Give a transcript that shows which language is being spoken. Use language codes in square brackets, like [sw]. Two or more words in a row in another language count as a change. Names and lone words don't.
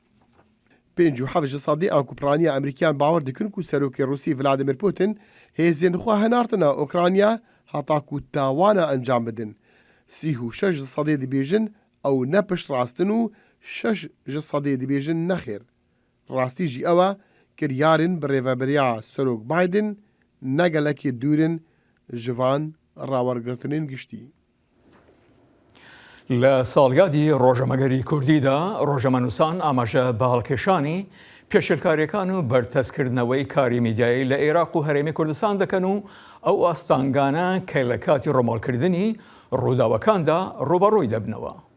[ku] 57 ji sedê an ku piraniya Emerîkiyan bawer dikin ku serokê Rûsî Vladimir Putin hêzên xwe hinartina Ukrayna heta ku tawana encam bidin. 36 ji sedê dibêjin ew ne piştrastin û 6 ji sedê dibêjin nexêr. Rastî jî ew e kiryarên bi rêveberiya Serok Biden ne gelekî dûrin ji van rawergirtinên giştî. [ckb] لە ساڵیادی ڕۆژەمەگەری کوردیدا ڕۆژەمەنووسان ئاماژە بە هەڵکێشانی پێشلکاریەکان و بەرتەسکردنەوەی کاری میدیایی لە عێراق و هەرێمی کوردستان دەکەن و ئەو ئاستانگانە کە لە کاتی ڕۆماڵکردنی ڕووداوەکاندا ڕوبەڕووی دەبنەوە.